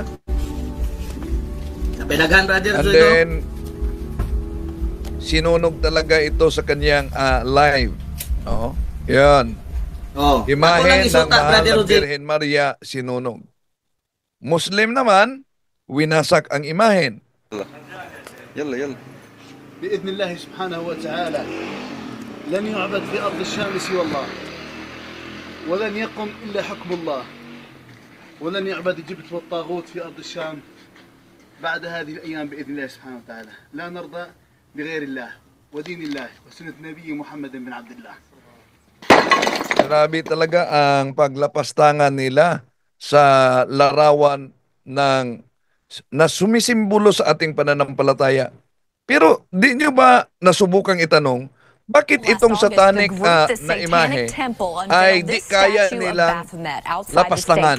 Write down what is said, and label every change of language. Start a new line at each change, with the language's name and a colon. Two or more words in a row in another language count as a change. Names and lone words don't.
Filipino: Napilaghan, Brother And Eugene. then, sinunog talaga ito sa kanyang live. Yan. Imahe ng Mahal na Birhen Maria sinunog. Muslim naman, winasak ang imahen.
Arabic: يلا يلا بإذن الله سبحانه وتعالى لن يعبد في أرض الشام سوى الله ولن يقم إلا حكم الله ولن يعبد الجبت والطاغوت في أرض الشام بعد هذه الأيام بإذن الله سبحانه وتعالى. لا نرضى بغير الله ودين الله وسنة نبي محمد بن عبد الله.
Filipino: Grabe talaga ang paglapastangan nila sa larawan na sumisimbolo sa ating pananampalataya. Pero di nyo ba nasubukang itanong, bakit itong satanic na imahe ay di kaya nilang lapastangan?